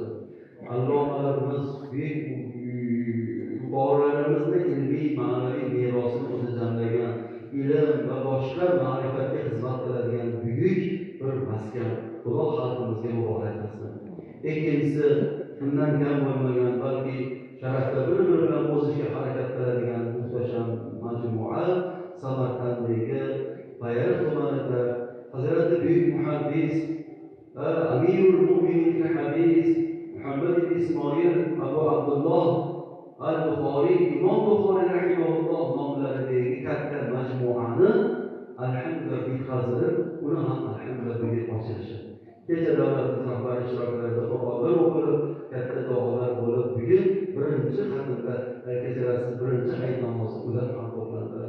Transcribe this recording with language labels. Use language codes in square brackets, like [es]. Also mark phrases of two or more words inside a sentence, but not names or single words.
[uz] Allomalarimiz, buyuk yuqorilarimizni ilmiy, ma'naviy merosini o'zi jamlagan ilm va boshqa ma'rifatga xizmat qiladigan buyuk bir maskan. Xudo xalqimizga muborak qilsin. Ikkinchisi, bundan kam bo'lmagan, balki sharafda bir-biri bilan o'zishga harakat qiladigan muhtasham majmua Samarqanddagi Bayariq tumanida Hazrati buyuk muhaddis Amirul Mu'minin hadis Muhammad ibn Ismoil Abu Abdullah al-Buxoriy, Imom Buxoriy rahimahulloh nomlaridagi katta majmuani alhamdulillah bitkazilib, uni ham alhamdulillah bugun ochilishi. Kecha davlatimiz rahbari ishtiroklarida Qur'onlar o'qilib, katta duolar bo'lib, bugun birinchi xatmda kechasi birinchi hayit namozi ular ham to'plandilar.